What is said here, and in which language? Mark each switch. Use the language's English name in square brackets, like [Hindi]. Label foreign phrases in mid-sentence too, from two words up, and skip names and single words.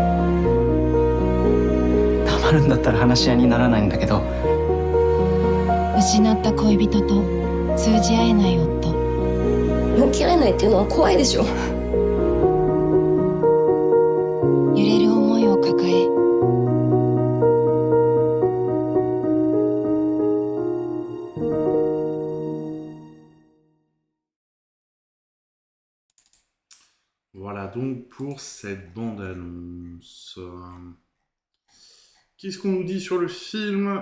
[Japanese] 黙るんだったら話し合いにならないんだけど。失った恋人と通じ合えない夫。向き合えないっていうのは怖いでしょ。揺れる思いを抱え。 [French] Voilà donc pour cette bande-annonce. Qu'est-ce qu'on nous dit sur le film?